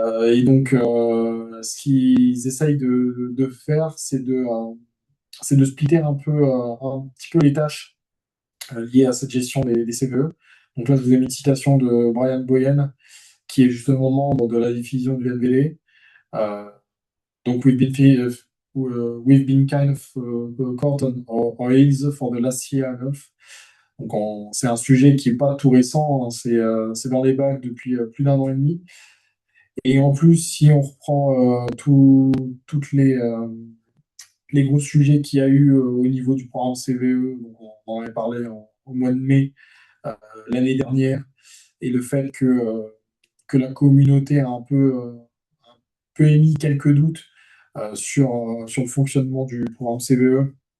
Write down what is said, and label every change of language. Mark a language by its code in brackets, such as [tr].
[fr] Et donc, ce qu'ils essayent de faire, c'est de splitter un petit peu les tâches liées à cette gestion des CVE. Donc là, je vous ai mis une citation de Brian Boyen, qui est justement membre de la division du NVD. Euh, donc, [en] we've been kind of caught on our heels for the last year and a half. [fr] Donc, c'est un sujet qui n'est pas tout récent, hein, c'est dans les bacs depuis plus d'un an et demi. Et en plus, si on reprend toutes les gros sujets qu'il y a eu au niveau du programme CVE, donc on en avait parlé au mois de mai l'année dernière, et le fait que la communauté a un peu émis quelques doutes sur le fonctionnement du programme CVE